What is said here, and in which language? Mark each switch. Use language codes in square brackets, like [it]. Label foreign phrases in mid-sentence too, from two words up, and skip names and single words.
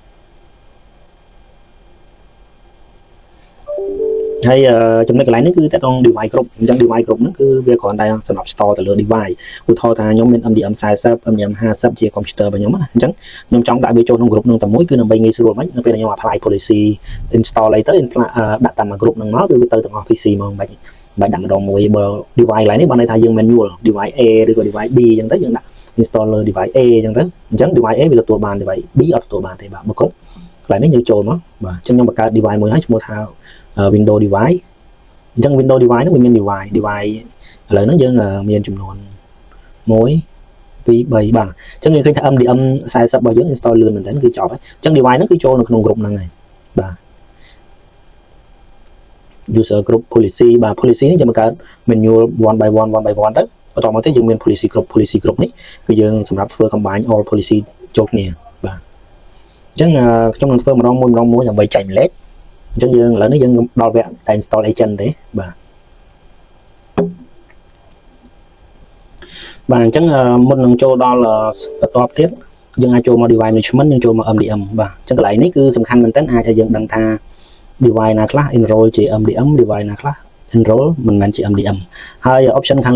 [km] ហើយចំណុចកន្លែងនេះគឺតើតង device គ្រប់អញ្ចឹង device គ្រប់ហ្នឹងគឺវាគ្រាន់តែសម្រាប់ store ទៅលើ device ឧទាហរណ៍ថាខ្ញុំមាន MDM 40 MDM 50ជា computer របស់ខ្ញុំណាអញ្ចឹងខ្ញុំចង់ដាក់វាចូលក្នុង group ហ្នឹងតែមួយគឺដើម្បីងាយស្រួលមិននៅពេលខ្ញុំ [en] apply policy install [km] អីទៅដាក់តាម group ហ្នឹងមកគឺវាទៅទាំងអស់ PC មកមិនបាច់ដាក់ម្ដងមួយបើ device ឡើយនេះបានន័យថាយើង manual device A ឬក៏ device B អញ្ចឹងទៅយើងដាក់ install លើ device A អញ្ចឹង device A វាទទួលបាន device B អត់ទទួលបានទេបាទមកគ្រប់កន្លែងនេះយើងចូលមកបាទអញ្ចឹងខ្ញុំបង្កើត device មួយហើយឈ្មោះថា Windows device អញ្ចឹង Windows device ហ្នឹងវាមាន device ឥឡូវហ្នឹងយើងមានចំនួន1 2 3បាទអញ្ចឹងយើងឃើញថា MDM 40របស់យើង install លឿនមែនទែនគឺចប់ហើយអញ្ចឹង device ហ្នឹងគឺចូលនៅក្នុង group ហ្នឹងហើយបាទ [en] user group policy [km] បាទ policy នេះយើងបង្កើត manual 1 by 1 1 by 1 ទៅបន្តមកទៀតយើងមាន policy group នេះគឺយើងសម្រាប់ធ្វើ [en] combine all policy [km] ចូលគ្នាបាទអញ្ចឹងខ្ញុំនឹងធ្វើម្ដងមួយដើម្បីចែកម្លែកអញ្ចឹងយើងឥឡូវនេះយើងដល់វគ្គតែ [en] install agent [km] ទេបាទ អញ្ចឹងមុននឹងចូលដល់បន្ទាប់ទៀតយើងអាចចូលមក [en] device management [km] យើងចូលមក MDM បាទអញ្ចឹងកន្លែងនេះគឺសំខាន់មែនតើអាចឲ្យយើងដឹងថា device ណាខ្លះ enroll ជា MDM device ណាខ្លះ enroll មិនមែនជា MDM ហើយ option ខាង